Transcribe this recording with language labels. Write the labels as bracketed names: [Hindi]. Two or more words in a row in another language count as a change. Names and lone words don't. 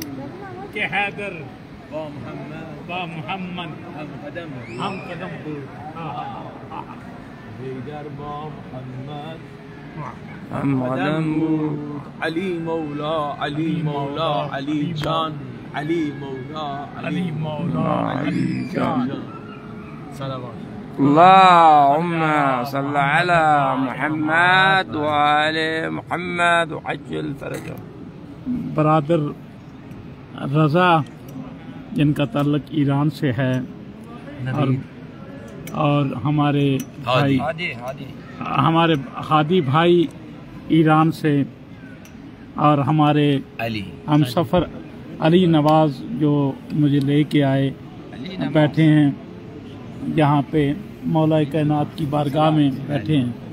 [Persian] که حیدر با محمد هم قدم بود. حیدر با محمد هم قدم بود. علی مولا، علی مولا، علی جان، [Hindi] अली मौला अली मौला अली जान। सलावत [Arabic] اللهم صل على محمد وآل محمد وعجل فرجهم। [Hindi] बरादर रज़ा जिनका ताल्लुक ईरान से है और हमारे भाई हमारे हादी भाई ईरान से और हमारे हम सफ़र अली नवाज़ जो मुझे लेके आए बैठे हैं यहाँ पे मौला कायनात की बारगाह में बैठे हैं।